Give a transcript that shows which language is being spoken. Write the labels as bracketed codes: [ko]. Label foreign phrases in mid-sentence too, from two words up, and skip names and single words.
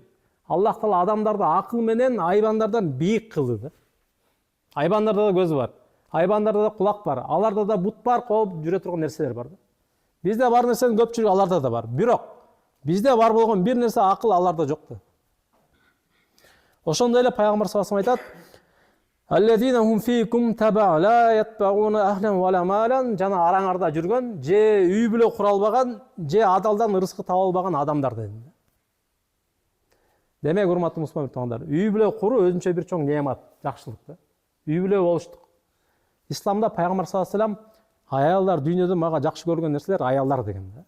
[ky] Аллах Таала адамдарды акыл менен айбандардан бийик кылды. Айбандарда да көз бар, айбандарда да кулак бар, аларда да бут бар, кооп жүрө турган нерселер бар. Бизде бар нерсенин көпчүлүгү аларда да бар. Бирок бизде бар болгон бир нерсе акыл аларда жок. Ошондой эле Пайгамбар [ar] صلى الله عليه [ky] айтат: [ar] "الذين هم فيكم تبعا لا يبتغون أهلا ولا مالا", [ky] жана араңарда жүргөн, же үй бүлө кура албаган, же адалдан рызкы таба албаган адамдар деди. Демек, урматтуу мусулман туугандар, үй бүлө куруу өзүнчө бир чоң неамат, жакшылык да. Үй бүлө болуштук. Исламда Пайгамбар [ar] صلى الله عليه وسلم [ky] аялдар дүйнөдө мага жакшы көргөн нерселер аялдар деген да.